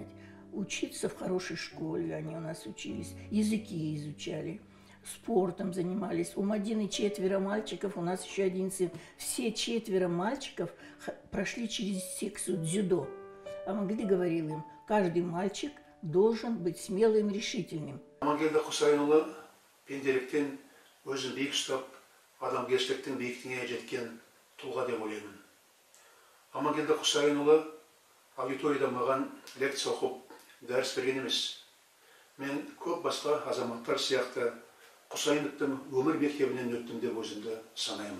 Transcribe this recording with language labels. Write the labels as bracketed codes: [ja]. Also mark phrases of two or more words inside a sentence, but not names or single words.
[ru] Учиться в хорошей школе, они у нас учились, языки изучали, спортом занимались. У Мадины 4 мальчиков, у нас еще 1 сын. Все 4 мальчиков прошли через секцию дзюдо. Амангелды говорил им: каждый мальчик должен быть смелым и решительным. [kk] Амангелді Құсайынұлы пенделіктен өзін биік ұстап, адамгершіліктің биіктігіне жеткен тұлға деп ойлаймын. Амангелді Құсайынұлы аудиторияда маған лекция оқып, дәріс берген емес. Мен көп басқа азаматтар сияқты Құсайыновтың өмір мектебінен өттім деп өзімді санаймын.